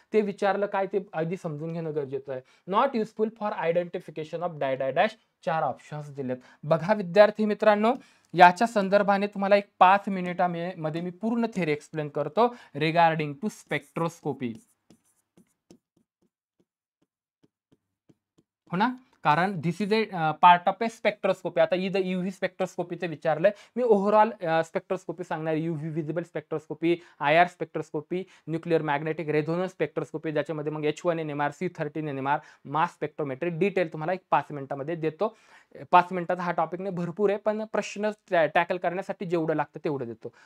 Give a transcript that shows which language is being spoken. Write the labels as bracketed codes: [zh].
[mr] ते विचारलं काय ते आधी समजून घेणं गरजेचं आहे. [en] Not useful for identification of dash. [mr] चार ऑप्शन्स दिलेत. बघा विद्यार्थी मित्रांनो, याच्या संदर्भाने तुम्हाला एक 5 मिनिटांमध्ये मी पूर्ण थेरी एक्सप्लेन करतो रिगार्डिंग टू स्पेक्ट्रोस्कोपी. हो ना, कारण [en] This is a part of a spectroscopy. [mr] आता इथं UV स्पेक्ट्रोस्कोपीचं विचारलंय, मी ओव्हरऑल स्पेक्ट्रोस्कोपी सांगणार. UV visible spectroscopy, IR spectroscopy, nuclear magnetic resonance spectroscopy, ज्याच्यामध्ये मग H1 NMR, C13 NMR, mass spectrometry detail तुम्हाला एक 5 मिनिटांमध्ये देतो. 5 मिनिटाचा हा टॉपिक नाही, भरपूर आहे, पण प्रश्न टॅकल करण्यासाठी जेवढं लागतं तेवढं देतो.